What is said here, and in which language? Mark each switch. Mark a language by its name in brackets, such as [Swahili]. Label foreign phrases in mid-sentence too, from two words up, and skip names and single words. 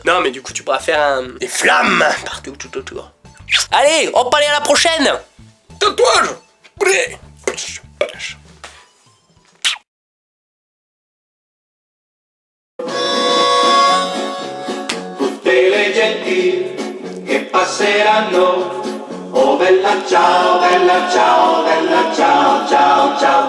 [French] Non mais du coup tu pourras faire des flammes partout tout autour. Allez, on peut aller à la prochaine. Tatouage. [Italian] Le genti che passeranno, oh bella ciao, ciao, ciao, ciao.